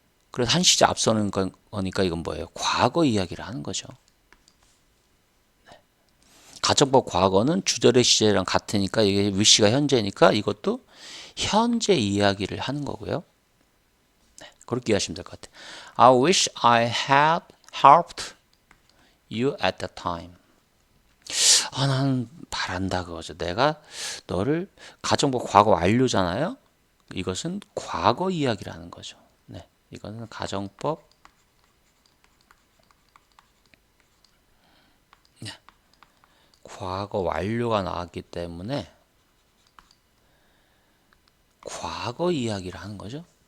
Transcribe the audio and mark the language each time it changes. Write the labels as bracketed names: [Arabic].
[Korean] 그래서 한 시제 앞서는 거니까 이건 뭐예요? 과거 이야기를 하는 거죠. 네. 가정법 과거는 주절의 시제랑 같으니까 이게 wish가 현재니까 이것도 현재 이야기를 하는 거고요. 네, 그렇게 이해하시면 될 것 같아요. [English] I wish I had helped you at that time. [Korean] 난 바란다 그거죠. 내가 너를 가정법 과거 완료잖아요. 이것은 과거 이야기라는 거죠. 네, 이거는 가정법 과거 완료가 나왔기 때문에 과거 이야기를 하는 거죠.